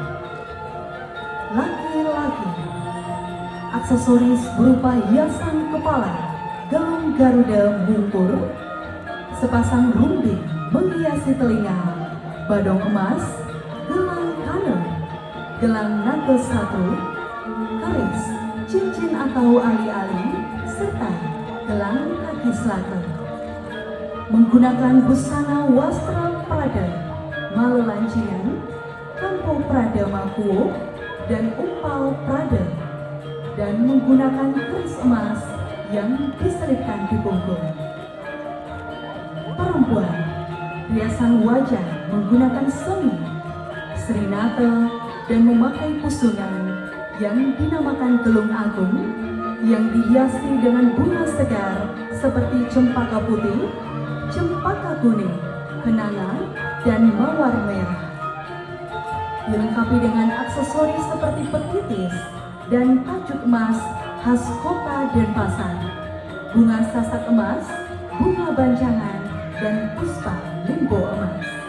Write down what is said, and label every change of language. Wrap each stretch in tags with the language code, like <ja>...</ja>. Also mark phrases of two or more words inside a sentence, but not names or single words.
<id>Laki-laki, aksesoris berupa hiasan kepala, gelung garuda bungkur, sepasang rumbing menghiasi telinga, badong emas, gelang kaner, gelang naga satu, keris, cincin atau ali-ali, serta gelang kaki selatan. Menggunakan busana wastra prada, malelancingan, kampo prada makuo, dan umpal prada, dan menggunakan keris emas yang diselipkan di punggung. Perempuan, riasan wajah menggunakan seni, serinate, dan memakai pusungan yang dinamakan gelung agung yang dihiasi dengan bunga segar seperti cempaka putih, cempaka kuning, kenanga, dan mawar merah. dilengkapi dengan aksesoris seperti petitis dan tajuk emas khas kota Denpasar, bunga sasak emas, bunga bancangan, dan puspa limbo emas.</id>